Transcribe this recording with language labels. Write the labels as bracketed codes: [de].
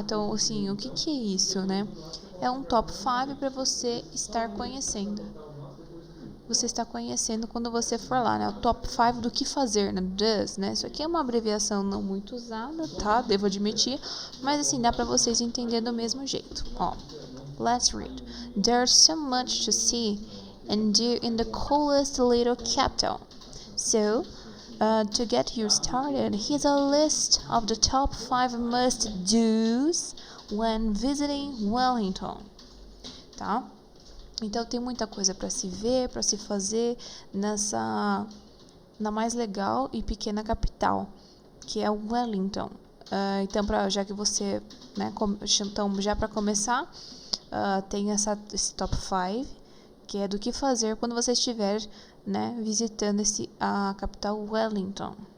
[pt] Então, assim, o que é isso, né? É um top 5 para você estar conhecendo. Você está conhecendo quando você for lá, né? O top 5 do que fazer, né? Does, né? Isso aqui é uma abreviação não muito usada, tá? Devo admitir, mas assim, dá para vocês entenderem do mesmo jeito. [en] Ó, let's read. There's so much to see and do in the coolest little capital. So, to get you started, here's a list of the top 5 must-dos when visiting Wellington, tá? [pt] Então tem muita coisa para se ver, para se fazer na mais legal e pequena capital, que é Wellington. Então, já que você, né, então já para começar, tem esse top 5, que é do que fazer quando você estiver, né, visitando a capital Wellington.